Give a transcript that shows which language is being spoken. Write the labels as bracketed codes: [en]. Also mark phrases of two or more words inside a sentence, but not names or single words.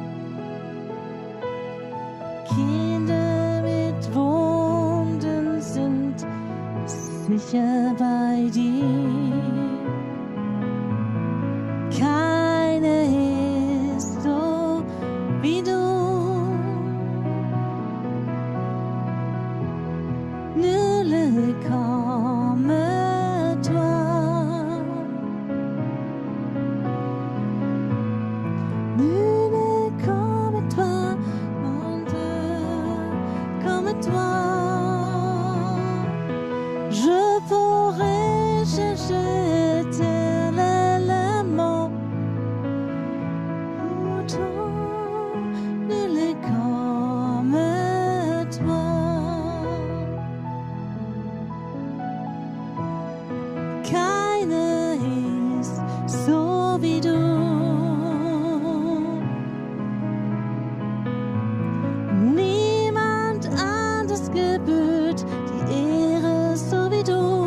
[de] Kinder mit Wunden sind sicher bei dir. Keiner ist so wie du. [fr] Nul n'est comme toi. Nul n'est comme toi, mon Dieu, comme toi. Je pourrais chercher éternellement. Pourtant, nul n'est comme toi. [de] Keiner ist so wie du. Niemand anders gebührt die Ehre so wie du.